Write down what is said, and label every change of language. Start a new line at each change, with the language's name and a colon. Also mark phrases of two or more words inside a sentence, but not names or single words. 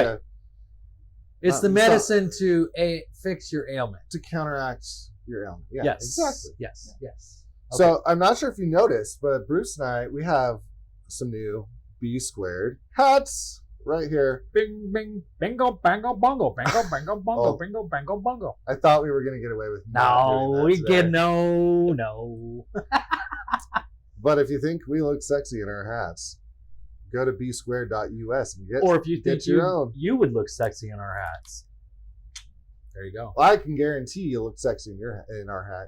English: Right. It's the so- medicine to fix your ailment. to counteract your ailment. Yeah, Yes. exactly. Yes. Yes. So I'm not sure if you noticed, but Bruce and I, we have some new B Squared hats right here. Bing, bing, bingo, bango, bongo, bingo, bango, bongo, Oh. bingo, bango, bongo. I thought we were going to get away with not No, doing we that today. get no. But if you think we look sexy in our hats, go to bsquared.us and get. Or if you think get your own. you would look sexy in our hats, there you go. I can guarantee you look sexy in our hat.